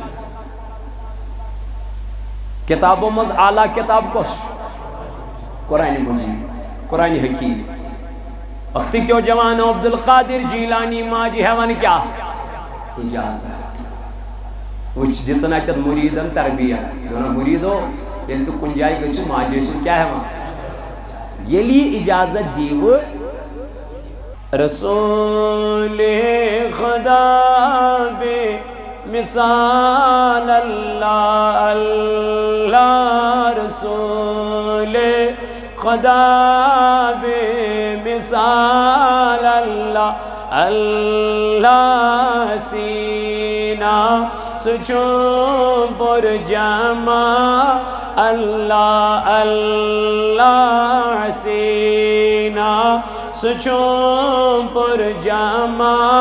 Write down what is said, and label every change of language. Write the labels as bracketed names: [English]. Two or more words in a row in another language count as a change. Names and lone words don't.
[Kashmiri] کتابو منٛز اعلیٰ کتاب کۄس چھِ قرآنِ مجیٖد قرآنِ حکیٖم وقت کیو جوانو عبدالقادر جیلانی ماجہِ ہیوان کیا اجازت وچ دِژن اتٮ۪تھ مُریٖدن تربیت دوٚپُن مُریٖدو ییٚلہِ تُہۍ کُنہِ جایہِ گٔژھِو ماجہِ ٲسِو کیٛاہ ہیوان ییٚلہِ یہِ اجازت دیٖوٕ [Urdu] رسول خدا بے مثال اللہ اللہ رسول خدا بے مثال اللہ اللہ سینہ سچوں پر جمع اللہ اللہ سینہ سچوں پر جمع